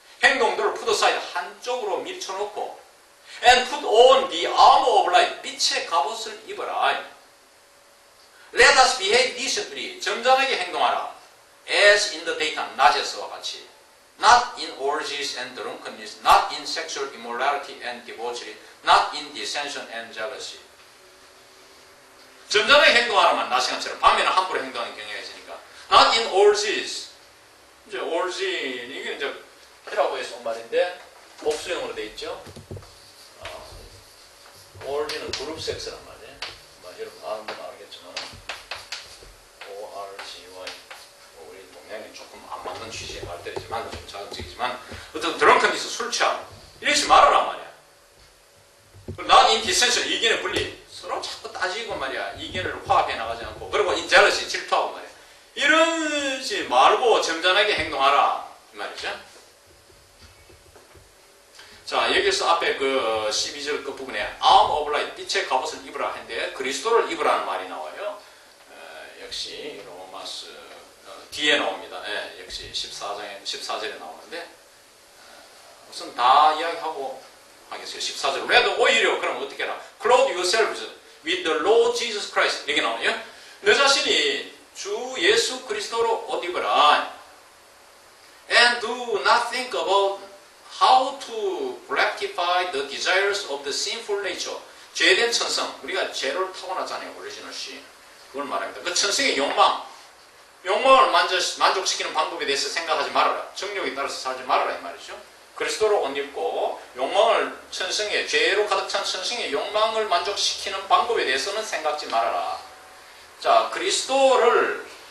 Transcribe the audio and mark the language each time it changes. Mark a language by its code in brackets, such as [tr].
[en] 행동들을 put aside, [ko] 한쪽으로 밀쳐놓고 [en] and put on the armor of light. [ko] 빛의 갑옷을 입어라. [en] Let us behave decently. [ko] 점잖하게 행동하라. [en] As in the daytime, [ko] 낮에서와 같이. [en] Not in orgies and drunkenness, not in sexual immorality and debauchery, not in dissension and jealousy. [ko] 점잖하게 행동하라면 낮 시간처럼 밤에는 함부로 행동하는 경향이 있으니까. [en] Not in orgies. [ko] 이제 orgy 이게 이제 히라고 해서 온 말인데 복수형으로 돼 있죠. orgy는 그룹 섹스란 말이에요. 여러분 아는 분 알겠지만 orgy. 우리 동양이 조금 안 맞는 취지의 말들이지만 좀 자극적이지만 어떤 드렁큰에서 술 취함 이러지 말아라 말이야. [en] Not in dissension, [ko] 이견의 분리. 서로 자꾸 따지고 말이야. 이견을 화합해 나가지 않고. 그리고 [en] in jealousy, [ko] 질투하고 말이야. 이러지 말고 점잖하게 행동하라 이 말이죠. 자, 여기서 앞에 그 12절 끝부분에 [en] arm of light, [ko] 빛의 갑옷을 입으라 했는데 그리스도를 입으라는 말이 나와요. 역시 로마스 뒤에 나옵니다. 역시 14절에 나오는데 우선 다 이야기하고 하겠어요. 14절. 왜도 오히려 그럼 어떻게 해라? [en] Clothe yourselves with the Lord Jesus Christ. [ko] 여기 나오네요. 너 자신이 주 예수 그리스도로 옷 입어라. [en] And do not think about how to gratify the desires of the sinful nature. [ko] 죄된 천성. 우리가 죄를 타고나잖아요. 오리지널 씨. 그걸 말합니다. 그 천성의 욕망을 만족시키는 방법에 대해서 생각하지 말아라. 정욕에 따라서 살지 말아라 이 말이죠. 그리스도로 옷 입고 욕망을 천성의 죄로 가득 찬 천성의 욕망을 만족시키는 방법에 대해서는 생각지 말아라. 자, 그리스도를